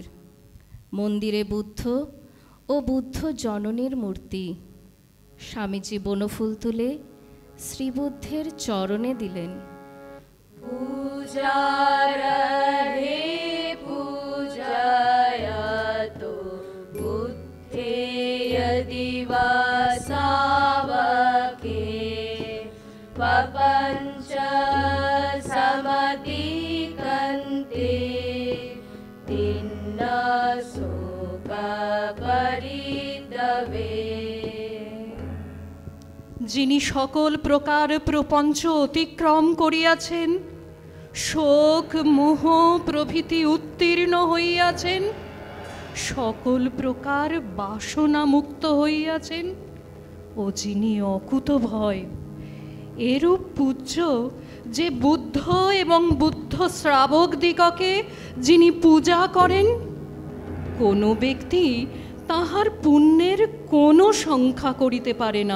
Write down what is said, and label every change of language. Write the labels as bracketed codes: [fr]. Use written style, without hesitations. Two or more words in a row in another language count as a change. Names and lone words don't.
[bn] মন্দিরে বুদ্ধ ও বুদ্ধ জননীর মূর্তি। স্বামীজি বনফুল তুলে শ্রীবুদ্ধের চরণে দিলেন। [pi] পূজারহে পূজায়াতো বুদ্ধে यदि वा सावके पपञ्च समतिकन्ते तिन्न शोकपरिदवे। [bn] যিনি সকল প্রকার প্রপঞ্চ অতিক্রম করিয়াছেন, শোক মোহ প্রভৃতি উত্তীর্ণ হইয়াছেন, সকল প্রকার বাসনা মুক্ত হইয়াছেন ও যিনি অকুত ভয়, এরূপ পূজ্য যে বুদ্ধ এবং বুদ্ধ শ্রাবক দিগকে যিনি পূজা করেন, কোনো ব্যক্তি তাহার পুণ্যের কোনো সংখ্যা করিতে পারে না।